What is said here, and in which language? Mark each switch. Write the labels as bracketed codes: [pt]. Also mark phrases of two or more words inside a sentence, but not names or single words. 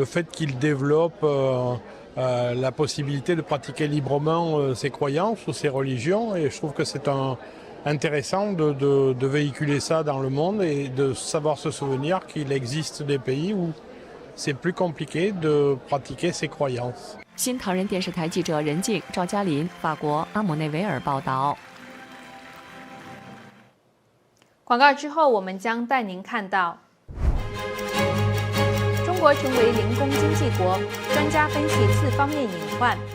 [fr] fait qu'il développe la possibilité de pratiquer librement ses croyances ou ses religions, et je trouve que c'est intéressant de véhiculer ça dans le monde et de savoir se souvenir qu'il existe des pays où c'est plus compliqué de pratiquer ses croyances. [zh] 新唐人电视台记者任静、赵嘉林，法国阿姆内维尔报道。广告之后，我们将带您看到中国成为零工经济国，专家分析4方面隐患。